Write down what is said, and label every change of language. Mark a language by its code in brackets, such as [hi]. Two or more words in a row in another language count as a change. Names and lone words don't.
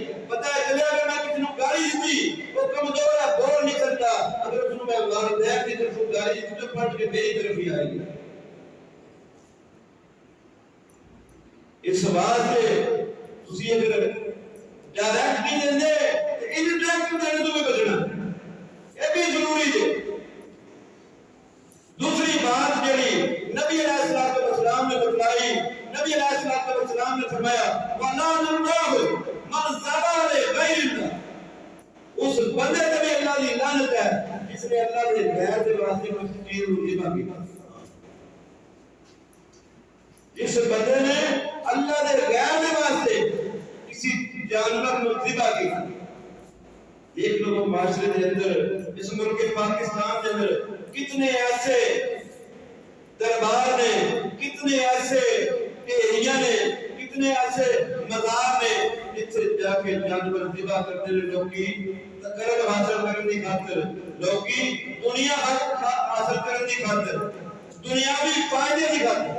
[ur] پتہ ہے چلے اگر میں کسی نو گالی دیتی وہ کمزور ہے، بول نہیں سکتا، اگر اس نو میں والدین کی طرف گالی دیتی تو پلٹ کے میری طرف ہی آئے گی۔ [pa] اس واسطے تسی اگر ڈائریکٹ نہیں دیندے تے انڈائریکٹ دینے تو بھی بچنا، [ur] یہ بھی ضروری ہے۔ دوسری بات جڑی نبی [ar] علیہ الصلوۃ والسلام [ur] نے بتلائی، نبی [ar] علیہ الصلوۃ والسلام [ur] نے فرمایا [ar] وَلَعْنَ اللَّهُ مَنْ ذَبَحَ لِغَيْرِ اللَّهِ، [pa] اس بندے تے بھی اللہ دی لعنت ہے [ur] جس نے اللہ کے غیر کے واسطے کوئی چیز ذبح کی، جس بندے نے اللہ کے غیر کے واسطے کسی جانور کو ذبح کیا۔ دیکھ لو معاشرے کے اندر، اس ملک پاکستان کے اندر کتنے ایسے دربار نے، کتنے ایسے ایریا نے، کتنے ایسے مزار نے جتھے جا کے جانور ذبح کرتے ہیں لوگ کی تقرب حاصل کرنے کی خاطر، لوگ کی دنیا حاصل کرنے کی خاطر، دنیاوی فائدے کی خاطر۔